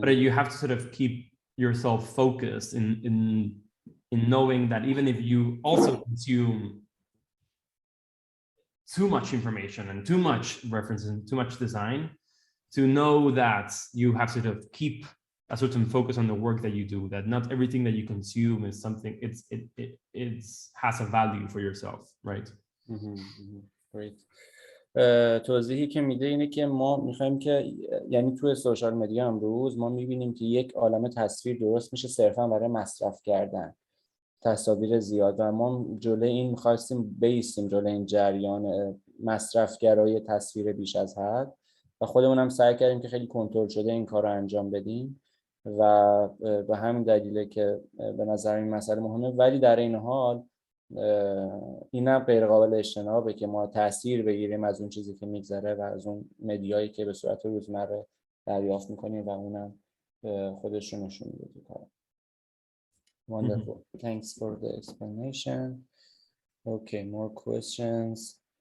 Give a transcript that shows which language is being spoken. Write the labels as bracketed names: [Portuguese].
[English] But you have to sort of keep yourself focused in knowing that even if you also consume too much information and too much references and too much design, to know that you have to sort of keep a certain focus on the work that you do, that not everything that you consume is something, it has a value for yourself, right? Mm-hmm. Mm-hmm. Great. [Persian] توضیحی که میده اینه که ما میخوایم که یعنی توی سوشال مدیا امروز ما میبینیم که یک عالمه تصویر درست میشه صرفا برای مصرف کردن، تصاویر زیاد، و ما جلوی این می‌خواستیم بیستیم، جلوی این جریان مصرفگرای تصویر بیش از حد، و خودمون هم سعی کردیم که خیلی کنترل شده این کار رو انجام بدیم و به همین دلیله که به نظر این مسئله مهمه. ولی در این حال این هم غیر قابل اجتنابه که ما تاثیر بگیریم از اون چیزی که میگذره و از اون مدیایی که به صورت روزمره دریافت میکنیم و اونم خودش رو نشون میده تو کار. [English] Wonderful. Thanks for the explanation. Okay, more questions.